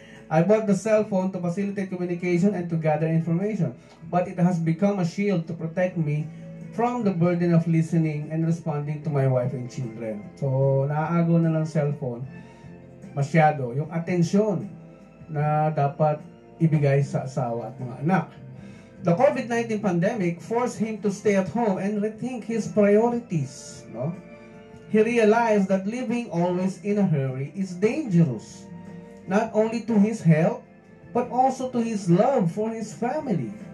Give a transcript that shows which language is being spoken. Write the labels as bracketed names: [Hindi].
[English] I bought the cell phone to facilitate communication and to gather information, but it has become a shield to protect me from the burden of listening and responding to my wife and children. [Filipino] So, naaagaw na ng cellphone masyado yung atensyon na dapat ibigay sa asawa at mga anak. [English] The COVID-19 pandemic forced him to stay at home and rethink his priorities. No? He realized that living always in a hurry is dangerous, not only to his health, but also to his love for his family.